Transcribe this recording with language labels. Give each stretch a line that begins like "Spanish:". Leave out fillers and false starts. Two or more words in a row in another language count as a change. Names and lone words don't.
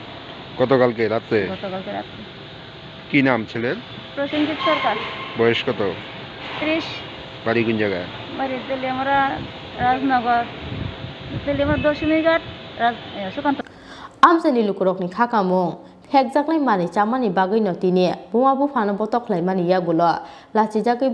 Bangla: গতকালকে রাতে। কি নাম ছেলের? প্রসেনজিৎ সরকার। বয়স কত? 30। বাড়ি কোন জায়গায়? বাড়ি তেলিয়ামুড়া রাজনগর, তেলিয়ামুড়া দশমীঘাট সুকান্ত।
Kok Borok: আমসানি লুকুরকনি খাকামুং হেকজাklai mani chamani bagui no tini bumabu phano botoklai mani yagulo lachi jagai